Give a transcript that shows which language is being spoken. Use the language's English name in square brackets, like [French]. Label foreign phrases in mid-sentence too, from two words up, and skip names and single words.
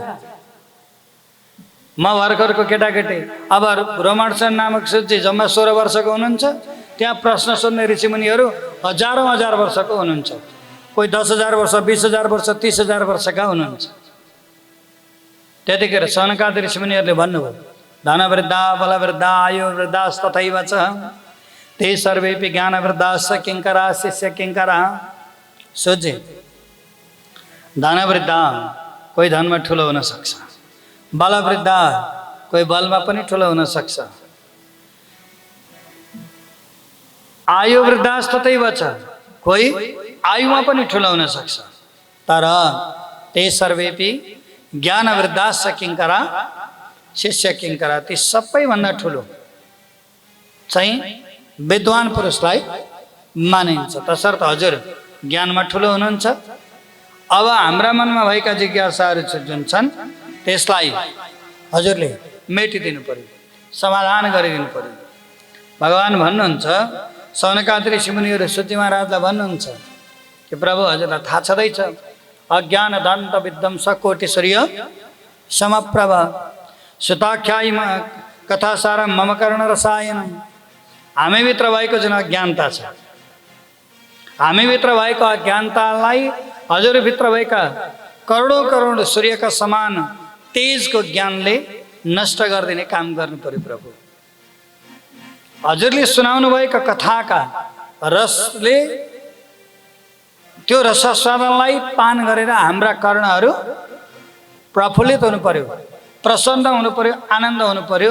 [Nepali] म भर्खरको केटाकेटी। अब रोमणसन नामक सूतजी जम्मा 16 वर्षको हुनुहुन्छ। त्यहाँ प्रश्न सोध्ने ऋषिमुनिहरू हजारौँ हजार वर्षको हुनुहुन्छ। कोही 10,000 वर्ष 20,000 वर्ष 30,000 वर्षका हुनुहुन्छ। त्यतिखेर सौनकादि ऋषिमुनिहरूले भन्नुभयो, [Sanskrit] धनवृद्धा बलवृद्धा आयु वृद्धास्तथैव च ते सर्वेपि ज्ञानवृद्धाश्च किङ्करा शिष्य किङ्करा। [Nepali] सोचे धनवृद्धा कोही धनमा ठुलो हुन सक्छ, बलवृद्धा कोही बलमा पनि ठुलो हुन सक्छ, [Sanskrit] आयु वृद्धास्तथैव च [Nepali] कोही आयुमा पनि ठुलो हुन सक्छ। तर [Sanskrit] ते सर्वेपि ज्ञान वृद्धाश्च किङ्करा शिष्य किङ्करा [Nepali] ती सबैभन्दा ठुलो चाहिँ विद्वान पुरुषलाई मानिन्छ। तसर्थ हजुर ज्ञानमा ठुलो हुनुहुन्छ। अब हाम्रा मनमा भएका जिज्ञासाहरू जुन छन् त्यसलाई हजुरले मेटिदिनु पर्यो, समाधान गरिदिनु पर्यो। भगवान् भन्नुहुन्छ, सौनकादि ऋषिमुनिहरू सूतजी महाराजलाई भन्नुहुन्छ कि प्रभु हजुरलाई थाहा छँदैछ [Sanskrit] अज्ञान दन्त विध्वंस कोटिसूर्य समप्रभ सुताख्यायी कथासारम मम कर्ण रसायनम। [Nepali] हामीभित्र भएको जुन अज्ञानता छ, हामीभित्र भएको अज्ञानतालाई हजुरभित्र भएका करोडौँ करोड सूर्यका समान तेजको ज्ञानले नष्ट गरिदिने काम गर्नु पर्यो प्रभु। हजुरले सुनाउनु भएका कथाका रसले त्यो रसस्वादलाई पान गरेर हाम्रा कर्णहरू प्रफुल्लित हुनु पर्यो, प्रसन्न हुनु पर्यो, आनन्द हुनु पर्यो।